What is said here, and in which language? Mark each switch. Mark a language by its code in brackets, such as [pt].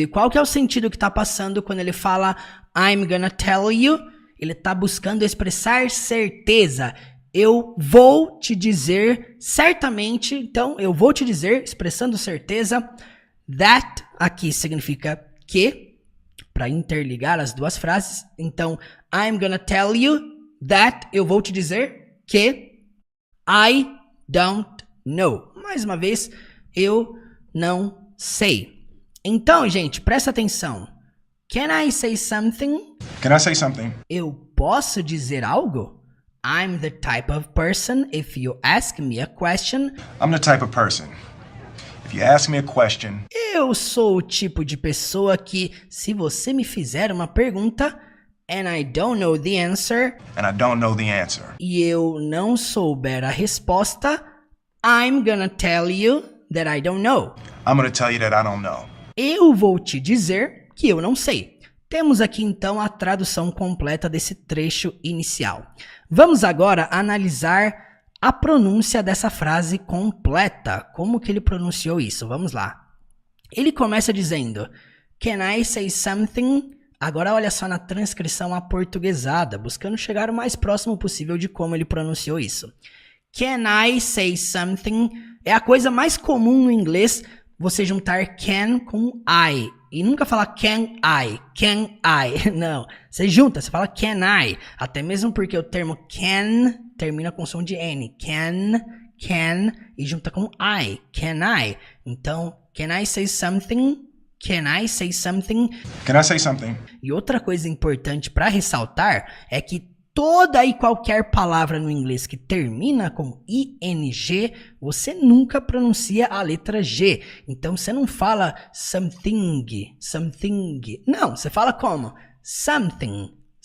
[pt] E qual que é o sentido que tá passando quando ele fala [en] I'm gonna tell you? [pt] Ele tá buscando expressar certeza. Eu vou te dizer certamente, então eu vou te dizer, expressando certeza, that aqui significa que, para interligar as duas frases. Então, [en] I'm gonna tell you that, [pt] eu vou te dizer que [en] I don't know. [pt] Mais uma vez, eu não sei. Então, gente, presta atenção. [en] Can I say something? Can I say something? [pt] Eu posso dizer algo? [en] I'm the type of person, if you ask me a question. I'm the type of person. If you ask me a question, [pt] Eu sou o tipo de pessoa que, se você me fizer uma pergunta, [en] and I don't know the answer, and I don't know the answer, [pt] e eu não souber a resposta, [en] I'm gonna tell you that I don't know. I'm going to tell you that I don't know. [pt] Eu vou te dizer que eu não sei. Temos aqui então a tradução completa desse trecho inicial. Vamos agora analisar a pronúncia dessa frase completa. Como que ele pronunciou isso? Vamos lá. Ele começa dizendo [en] Can I say something? [pt] Agora olha só na transcrição aportuguesada, buscando chegar o mais próximo possível de como ele pronunciou isso. [en] Can I say something? [pt] É a coisa mais comum no inglês você juntar can com I. E nunca falar can I. Não, você junta, você fala can I. Até mesmo porque o termo can termina com som de N. Can, e junta com I. Can I. [en] Então, can I say something? Can I say something? Can I say something? [pt] E outra coisa importante para ressaltar é que toda e qualquer palavra no inglês que termina com ing, você nunca pronuncia a letra G. Então você não fala something. Não, você fala como? Something.